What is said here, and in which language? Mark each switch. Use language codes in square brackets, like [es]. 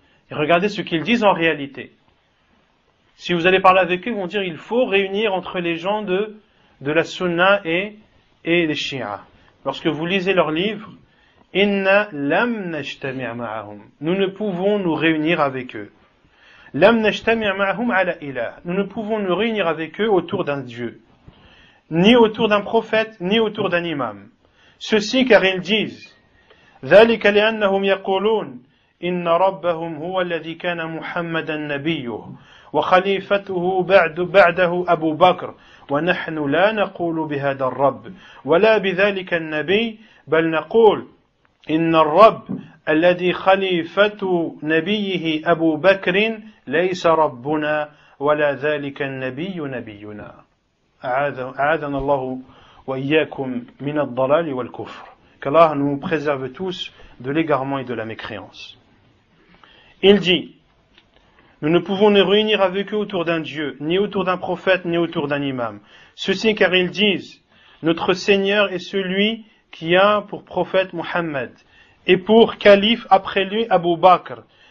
[fr] Et regardez ce qu'ils disent en réalité. Si vous allez parler avec eux, ils vont dire il faut réunir entre les gens de la sunna et les chiites. Lorsque vous lisez leur livre, [ar] Inna lam najtami' ma'ahum. [fr] Nous ne pouvons nous réunir avec eux. [ar] Lam najtami' ma'ahum ala ilah. [fr] Nous ne pouvons nous réunir avec eux autour d'un Dieu. Ni autour d'un prophète, ni autour d'un imam. Ceci car ils disent [ar] ذلك لأنهم يقولون إن ربهم هو الذي كان محمدا نبيه وخليفته بعده أبو بكر ونحن لا نقول بهذا الرب ولا بذلك النبي بل نقول إن الرب الذي خليفة نبيه أبو بكر ليس ربنا ولا ذلك النبي نبينا أعاذنا الله وإياكم من الضلال والكفر. [fr] Qu'Allah nous préserve tous de l'égarement et de la mécréance. Il dit Nous ne pouvons nous réunir avec eux autour d'un Dieu, ni autour d'un prophète, ni autour d'un imam. Ceci car ils disent, notre Seigneur est celui qui a pour prophète Mohammed, et pour calife après lui Abu Bakr.